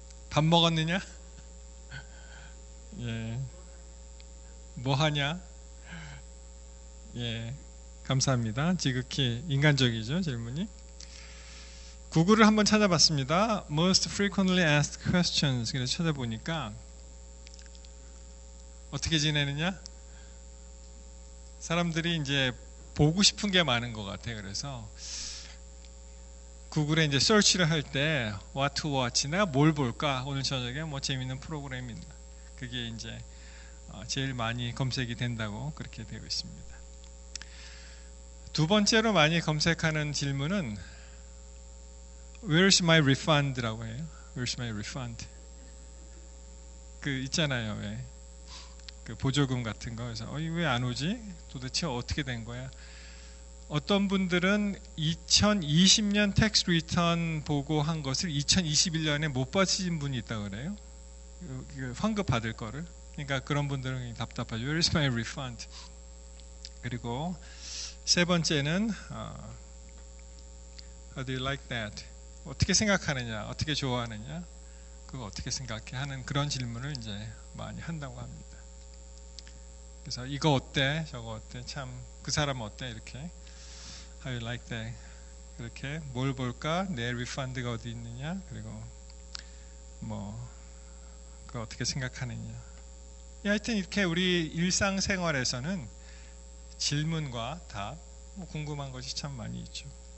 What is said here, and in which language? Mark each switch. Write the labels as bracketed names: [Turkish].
[Korean] 밥 먹었느냐? 예. 뭐 하냐? 예. 감사합니다. 지극히 인간적이죠, 질문이. 구글을 한번 찾아봤습니다. [English] Most frequently asked questions. [Korean] 그래서 찾아보니까 어떻게 지내느냐? 사람들이 이제 보고 싶은 게 많은 것 같아요. 그래서 구글에 이제 서치를 할 때 [English] what to watch, [Korean] 내가 뭘 볼까? 오늘 저녁에 뭐 재밌는 프로그램이 있나? 그게 이제 제일 많이 검색이 된다고 그렇게 되어 있습니다. 두 번째로 많이 검색하는 질문은 [English] Where's my refund [Korean] 라고 해요. [English] Where's my refund? [Korean] 그 있잖아요, 왜? 그 보조금 같은 거. 그래서 왜 안 오지? 도대체 어떻게 된 거야? 어떤 분들은 2020년 텍스 리턴 보고 한 것을 2021년에 못 받으신 분이 있다고 그래요. 환급 받을 거를. 그러니까 그런 분들은 답답하죠. [English] Where is my refund? [Korean] 그리고 세 번째는 [English] How do you like that? [Korean] 어떻게 생각하느냐? 어떻게 좋아하느냐? 그거 어떻게 생각해? 하는 그런 질문을 이제 많이 한다고 합니다. 그래서 이거 어때? 저거 어때? 참 그 사람 어때? [English] 이렇게 How you like that? [Korean] 그렇게 뭘 볼까? 내 리펀드가 어디 있느냐? 그리고 뭐 그거 어떻게 생각하느냐? 하여튼 이렇게 우리 일상생활에서는 질문과 답, 뭐 궁금한 것이 참 많이 있죠.